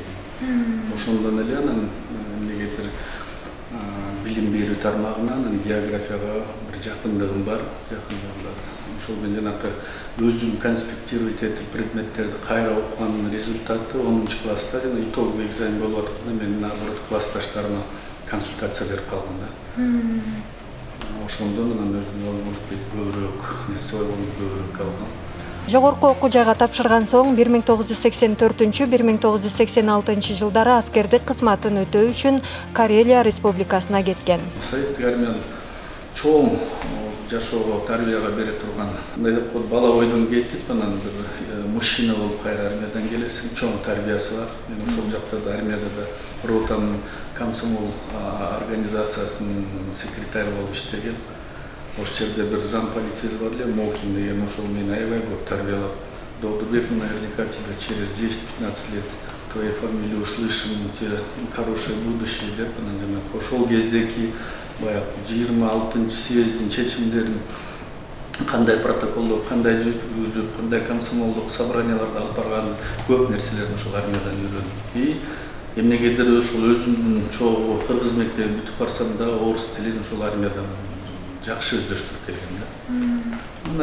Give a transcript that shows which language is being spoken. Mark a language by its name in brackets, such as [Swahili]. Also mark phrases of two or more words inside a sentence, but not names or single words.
[Kyrgyz] Ошондон эле анан эмнегедир билим берүү тармагынан географияга bir жакындыгым бар. Ошол мен жанакы өзүм конспектировать этип предметтерди кайра окуганын результаты 10 класста жана [Russian] итоговый экзамен [Kyrgyz] болуп атканда мен наоборот классташтарыма консультация берип калдым да. Ошондон анан өзүм [Russian] может быть [Kyrgyz] көбүрөөк нерсе ойлонуп көбүрөөк алгам. Жогорку окуу жайга тапшырган соң 1984-1986 жылдары аскердик кызматын өтөө үчүн Карелия Республикасына кеткен. Советтик армиянын чоң жашоого тарбияга бере турган деп коет, бала ойдон кетип, анан бир мужчина болуп кайра армиядан келесиң, чоң тарбиясы бар. Мен ошол жакта да армияда да ротанын комсомол организациясынын секретары болуп иштеген. Ошол жерде бир замполитиз бар эле, Мокин деген, ошол мени аябай көп тарбиялап, Догдурбек, [Russian] наверняка тебе через 10-15 лет твою фамилию услышим, у тебя хорошее будущее [Kyrgyz] деп, анан ошол кездеки баягы 26-съездин чечимдерин кандай протоколдо, кандай жүргүзүп, кандай комсомолдук собранияларда алып барганын көп нерселерин ушул армиядан үйрөндүм. И эмнегедир ушул өзүмдүн чогуу кыргыз мектебин бүтүп барсам да орус тилин ушул армиядан жакшы өздөштүрүп келген да.